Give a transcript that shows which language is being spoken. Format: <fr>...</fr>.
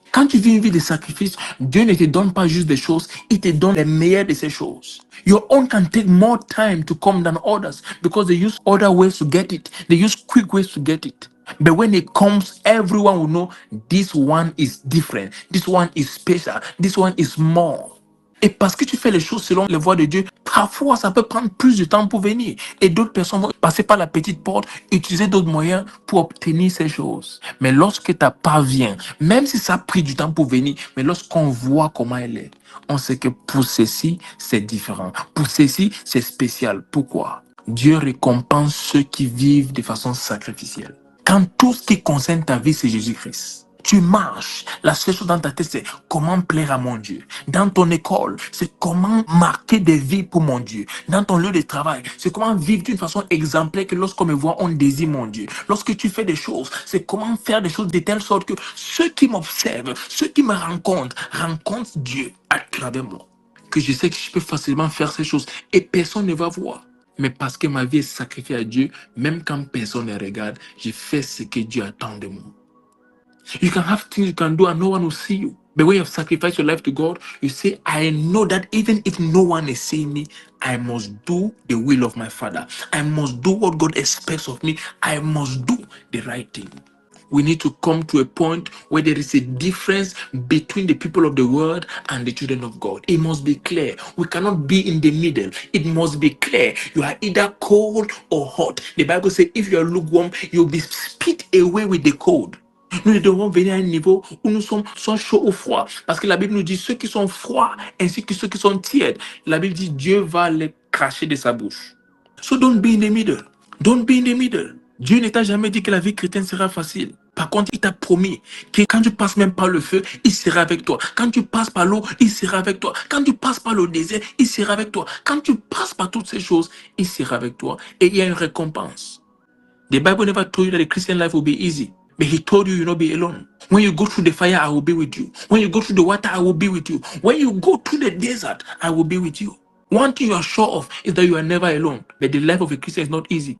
<fr>Quand tu vis une vie de sacrifice, Dieu ne te donne pas juste des choses, il te donne les meilleures de ces choses.</fr> <en>Your own can take more time to come than others because they use other ways to get it. They use quick ways to get it. But when it comes, everyone will know this one is different. This one is special. This one is more.</en> <fr>Et parce que tu fais les choses selon les voies de Dieu, parfois ça peut prendre plus de temps pour venir. Et d'autres personnes vont passer par la petite porte, utiliser d'autres moyens pour obtenir ces choses. Mais lorsque ta part vient, même si ça a pris du temps pour venir, mais lorsqu'on voit comment elle est, on sait que pour ceci, c'est différent. Pour ceci, c'est spécial. Pourquoi? Dieu récompense ceux qui vivent de façon sacrificielle. Quand tout ce qui concerne ta vie, c'est Jésus-Christ. Tu marches, la seule chose dans ta tête, c'est comment plaire à mon Dieu. Dans ton école, c'est comment marquer des vies pour mon Dieu. Dans ton lieu de travail, c'est comment vivre d'une façon exemplaire que lorsqu'on me voit, on désire mon Dieu. Lorsque tu fais des choses, c'est comment faire des choses de telle sorte que ceux qui m'observent, ceux qui me rencontrent Dieu à travers moi. Que je sais que je peux facilement faire ces choses et personne ne va voir. Mais parce que ma vie est sacrifiée à Dieu, même quand personne ne regarde, je fais ce que Dieu attend de moi.</fr> <en>You can have things you can do and no one will see you. But when you have sacrificed your life to God, you say, I know that even if no one is seeing me, I must do the will of my Father. I must do what God expects of me. I must do the right thing. We need to come to a point where there is a difference between the people of the world and the children of God. It must be clear. We cannot be in the middle. It must be clear. You are either cold or hot. The Bible says if you are lukewarm, you'll be spit away with the cold.</en> <fr>Nous devons venir à un niveau où nous sommes soit chauds ou froids. Parce que la Bible nous dit ceux qui sont froids ainsi que ceux qui sont tièdes. La Bible dit Dieu va les cracher de sa bouche.</fr> <en>So don't be in the middle.</en> <fr>Don't be in the middle. Dieu ne t'a jamais dit que la vie chrétienne sera facile. Par contre, il t'a promis que quand tu passes même par le feu, il sera avec toi. Quand tu passes par l'eau, il sera avec toi. Quand tu passes par le désert, il sera avec toi. Quand tu passes par toutes ces choses, il sera avec toi. Et il y a une récompense.</fr> <en>The Bible never told you that the Christian life will be easy. But He told you you'll not be alone. When you go through the fire, I will be with you. When you go through the water, I will be with you. When you go through the desert, I will be with you. One thing you are sure of is that you are never alone. But the life of a Christian is not easy.</en>